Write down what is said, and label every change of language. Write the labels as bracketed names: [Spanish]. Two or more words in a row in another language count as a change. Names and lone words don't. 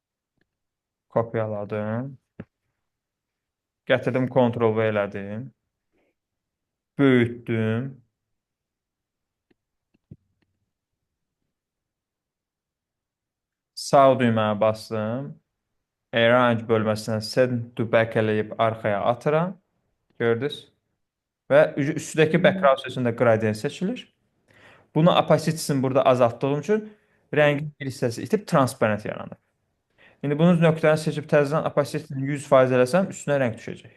[Azerbaijani] Kopyaladım. Gətirdim, Ctrl-V elədim. Böyütdüm. Sağ düyməni bastım. Arrange bölməsindən [English] send to back [Azerbaijani] eləyib arxaya atıram. Gördünüz? Və üstdəki Hmm. background sesində gradient seçilir. Bunu opacity-sini burada azaltdığım üçün rəngin bir hissəsi itib transparent yaranır. İndi bunun nöqtəni seçib təzədən opacity-ni 100% eləsəm üstünə rəng düşəcək.